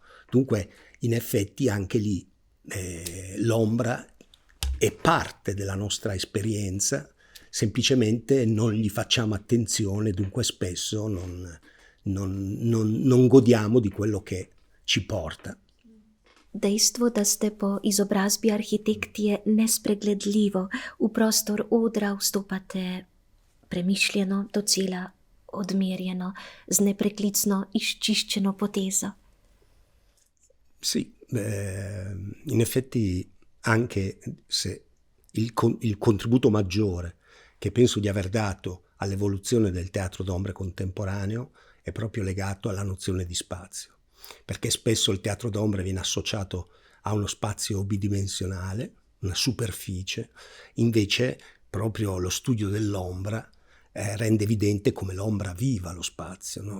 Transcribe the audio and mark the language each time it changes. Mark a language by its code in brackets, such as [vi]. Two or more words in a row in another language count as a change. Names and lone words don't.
[it] Dunque in effetti anche lì l'ombra è parte della nostra esperienza, semplicemente non gli facciamo attenzione, dunque spesso non godiamo di quello che ci porta. [sl] Dejstvo, da ste po izobrazbi arhitekt, je nespregledljivo. V prostor odra vstopate premišljeno, docela odmerjeno, z nepreklicno izčiščeno potezo. [it] Sì, in effetti anche se il contributo maggiore che penso di aver dato all'evoluzione del teatro d'ombre contemporaneo è proprio legato alla nozione di spazio, perché spesso il teatro d'ombre viene associato a uno spazio bidimensionale, una superficie, invece proprio lo studio dell'ombra rende evidente come l'ombra viva lo spazio, no?